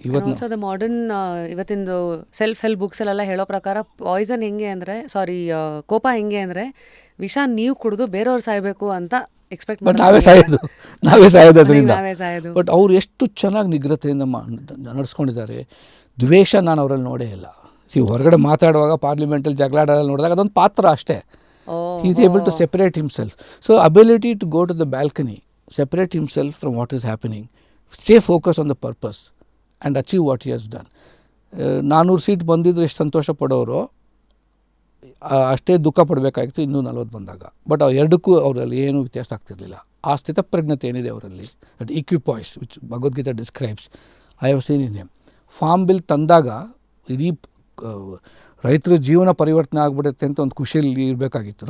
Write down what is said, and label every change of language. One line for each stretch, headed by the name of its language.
English: also the modern
Kannada: ಇವತ್ತಿಂದು self help ಬುಕ್ಸಲ್ಲೆಲ್ಲ ಹೇಳೋ ಪ್ರಕಾರ Poisson ಹೆಂಗೆ ಅಂದರೆ ಕೋಪ ಹೆಂಗೆ ಅಂದರೆ ವಿಷ ನೀವು ಕುಡಿದು ಬೇರೆಯವ್ರು ಸಾಯಬೇಕು ಅಂತ ಎಕ್ಸ್ಪೆಕ್ಟ್ ಬಟ್ ನಾವೇ ಸಾಯೋದು ಅದರಿಂದ. ಬಟ್ ಅವ್ರು ಎಷ್ಟು ಚೆನ್ನಾಗಿ ನಿಗ್ರತೆಯಿಂದ ನಡೆಸ್ಕೊಂಡಿದ್ದಾರೆ. ದ್ವೇಷ ನಾನು ಅವರಲ್ಲಿ ನೋಡೇ ಇಲ್ಲ. ಹೊರಗಡೆ ಮಾತಾಡುವಾಗ ಪಾರ್ಲಿಮೆಂಟಲ್ಲಿ ಜಗಳಾಡೋದ್ರಲ್ಲಿ ನೋಡಿದಾಗ ಅದೊಂದು ಪಾತ್ರ ಅಷ್ಟೇ.
English: He is able to separate himself. So ability to go to the balcony, separate himself from what is happening, stay focused on the purpose and achieve what he has done.
Kannada: 400 seat ಬಂದಿದ್ರೆ ಎಷ್ಟು ಸಂತೋಷ ಪಡೋರು ಅಷ್ಟೇ ದುಃಖ ಪಡಬೇಕಾಗಿತ್ತು 240 ಬಂದಾಗ. But ಎರಡಕ್ಕೂ ಅವರಲ್ಲಿ ಏನೂ ವ್ಯತ್ಯಾಸ ಆಗ್ತಿರಲಿಲ್ಲ. ಆ ಸ್ಥಿತಪ್ರಜ್ಞತೆ ಏನಿದೆ ಅವರಲ್ಲಿ,
English: That equipoise which Bhagavad Gita describes, I have seen in him.
Kannada: Farm bill ತಂದಾಗ ಇಡೀ ರೈತರ ಜೀವನ ಪರಿವರ್ತನೆ ಆಗಿಬಿಡುತ್ತೆ ಅಂತ ಒಂದು ಖುಷಿಯಲ್ಲಿ ಇರಬೇಕಾಗಿತ್ತು.